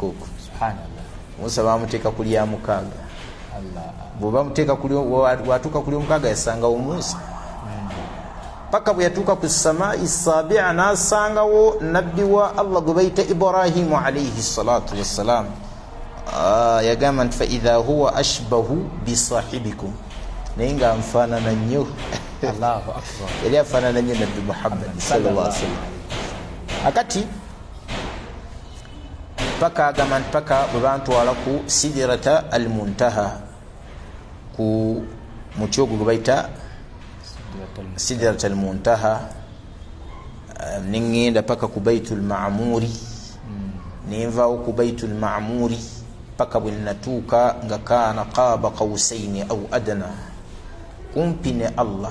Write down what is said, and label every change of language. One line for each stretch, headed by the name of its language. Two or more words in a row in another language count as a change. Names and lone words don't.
Ganda: okwo Musa bamuteeka ku lyamukaaga bwebamuteeka watuuka ku lyomukaaga yasangawo Musa paka bwe yatuuka ku
Arabic: السماء السابعة
Ganda: n'asangawo nabbi wa Allah gwe bayita Ibrahimu
Arabic: عليه الصلاة والسلام
Ganda: yagamba nti
Arabic: فإذا هو أشبه بصاحبكم
Ganda: naye nga nfaanana nnyo
Arabic: الله أكبر
Ganda: yali afaanana nnyo nabbi Muhammad
Arabic: صلى الله عليه وسلم
Ganda: akati paka agamba nti paka bwe bantwala ku
Arabic: سدرة المنتهى
Ganda: ku muti ogwo gwe bayita
Arabic: سدرة المنتهى
Ganda: nengenda paka ku
Arabic: البيت المعمور
Ganda: nenvaawo ku
Arabic: البيت المعمور
Ganda: paka bwe natuuka nga
Arabic: كان قاب قوسين أو أدنى,
Ganda: kumpi ne Allah.